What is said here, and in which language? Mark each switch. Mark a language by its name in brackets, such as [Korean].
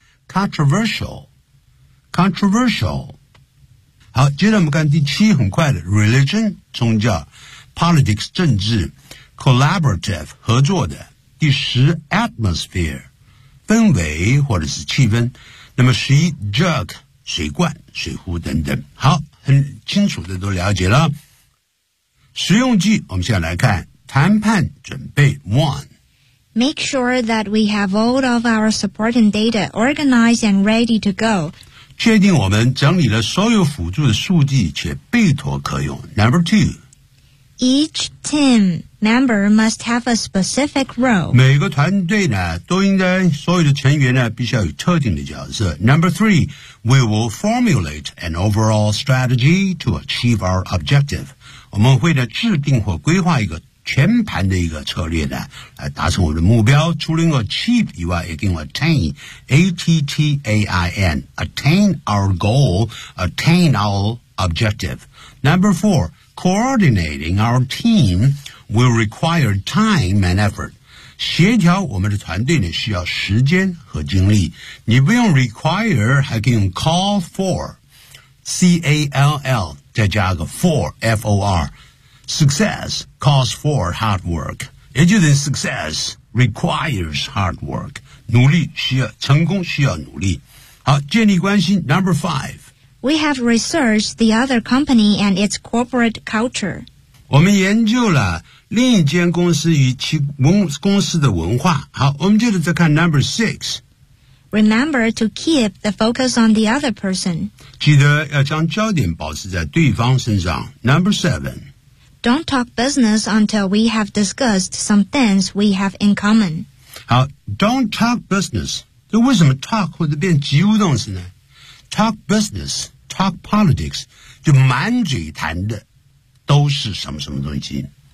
[Chinese] Controversial. 好，接着我们看第七，很快的 religion 宗教 ，politics 政治 ，collaborative 合作的。第十 atmosphere. 氛围或者是气氛，那么十一 jug 水罐、水壶等等。好，很清楚的都了解了。实用句，我们现在来看谈判准备 one。 [English] Make sure that we have all of our supporting data organized and ready to go。 [Chinese] 确定我们整理了所有辅助的数据且备妥可用。 [English] Number two. Each team member must have a specific role. [Chinese] 每个团队呢都应该所有的成员呢必须要有特定的角色。 [English] Number three. We will formulate an overall strategy to achieve our objective. [Chinese] 我们会呢制定或规划一个全盘的一个策略呢来达成我们的目标。除了我 [English] achieve [Chinese] 以外也跟我 [English] attain, A-T-T-A-I-N, attain our goal, attain our objective. Number four, coordinating our team will require time and effort. [Chinese] 协调我们的团队呢需要时间和精力。你不用 [English] require, [Chinese] 还可以用 [English] call for, C-A-L-L, [Chinese] 再加个 [English] for, F-O-R,Success calls for hard work. [Chinese] 也就是 [English] success requires hard work. [Chinese] 努力需要，成功需要努力。好，建立关系 [English] Number five. We have researched the other company and its corporate culture. [Chinese] 我们研究了另一间公司与其公司的文化。好，我们接着再看 [English] Number six. Remember to keep the focus on the other person. [Chinese] 记得要将焦点保持在对方身上。 [English] Number seven. Don't talk business until we have discussed some things we have in common. [Chinese] 好 [English] don't talk business. [Chinese] 这为什么 talk 或者变及物动词呢 ? [English] Talk business, talk politics, [Chinese] 就满嘴谈的都是什么什么东西。